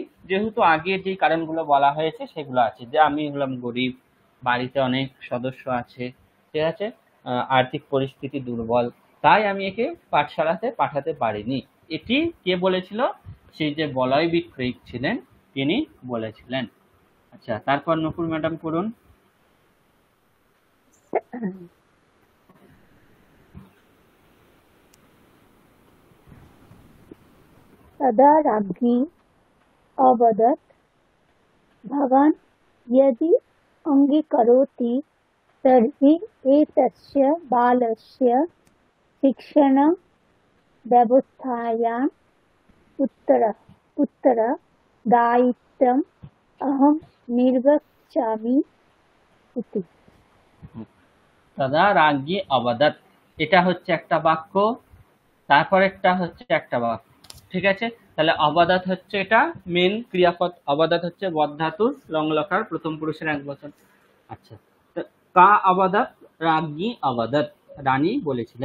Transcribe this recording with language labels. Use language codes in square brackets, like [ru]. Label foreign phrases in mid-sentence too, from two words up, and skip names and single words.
[bn] যেহেতু আগে যে কারণগুলো বলা হয়েছে সেগুলো আছে, যে আমি হলাম গরিব, বাড়িতে অনেক সদস্য আছে, ঠিক আছে, আর্থিক পরিস্থিতি দুর্বল, তাই আমি একে পাঠশালাতে পাঠাতে পারিনি। এটি কে বলেছিল? সেই যে বলয় বিক্রয়িক ছিলেন তিনি বলেছিলেন। আচ্ছা, তারপর নকুল ম্যাডাম করুন। [sa] तदा राज्ञी अवदत् भवान् यदि अङ्गीकरोति तर्हि एतस्य बालस्य शिक्षणव्यवस्थायाम् उत्तरदायित्वम् अहं निर्वक्ष्यामि इति। তদা রাজ্ঞী অবদৎ, [bn] এটা হচ্ছে একটা বাক্য, তারপর একটা হচ্ছে একটা বাক্য, ঠিক আছে। তাহলে অবদৎ হচ্ছে এটা মেন ক্রিয়াপদ, অবদৎ হচ্ছে বদ ধাতুর লং লকার প্রথম পুরুষের এক বচন। আচ্ছা, তো [sa] কা অবদৎ, রাজ্ঞী অবদৎ, [bn] রানী বলেছিলেন।